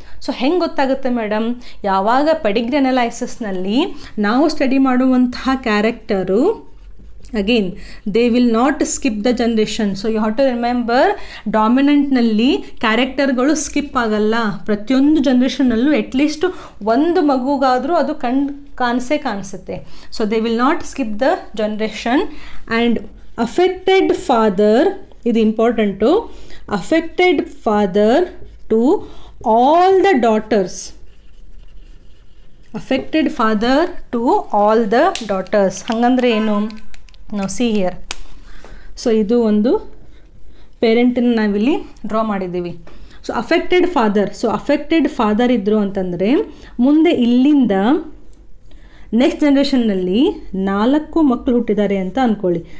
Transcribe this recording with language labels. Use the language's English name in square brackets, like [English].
[Kannada] So ಹೆಂಗೆ ಗೊತ್ತಾಗುತ್ತೆ madam? ಯಾವಾಗ ಪೆಡಿಗ್ರಿ ಅನಲೈಸಿಸ್ನಲ್ಲಿ ನಾವು ಸ್ಟಡಿ ಮಾಡುವಂತಹ character [English] Again they will not skip the generation. So you have to remember, [Kannada] ಡಾಮಿನೆಂಟ್ನಲ್ಲಿ ಕ್ಯಾರೆಕ್ಟರ್ಗಳು skip ಆಗಲ್ಲ. ಪ್ರತಿಯೊಂದು ಜನ್ರೇಷನ್ನಲ್ಲೂ ಅಟ್ಲೀಸ್ಟ್ ಒಂದು ಮಗುಗಾದರೂ ಅದು ಕಾಣಿಸುತ್ತೆ. [English] So they will not skip the generation. And affected father, [Kannada] ಇದು important, [English] Affected father to all the daughters, affected father to all the daughters. [Kannada] ಹಂಗಂದ್ರೆ ಏನು? ನಾವು [English] See here. [Kannada] So ಇದು ಒಂದು ಪೇರೆಂಟನ್ನು ನಾವಿಲ್ಲಿ ಡ್ರಾ ಮಾಡಿದ್ದೀವಿ. So affected father, so affected father ಇದ್ದರು ಅಂತಂದರೆ ಮುಂದೆ ಇಲ್ಲಿಂದ ನೆಕ್ಸ್ಟ್ ಜನ್ರೇಷನ್ನಲ್ಲಿ 4 ಮಕ್ಕಳು ಹುಟ್ಟಿದ್ದಾರೆ ಅಂತ ಅಂದ್ಕೊಳ್ಳಿ.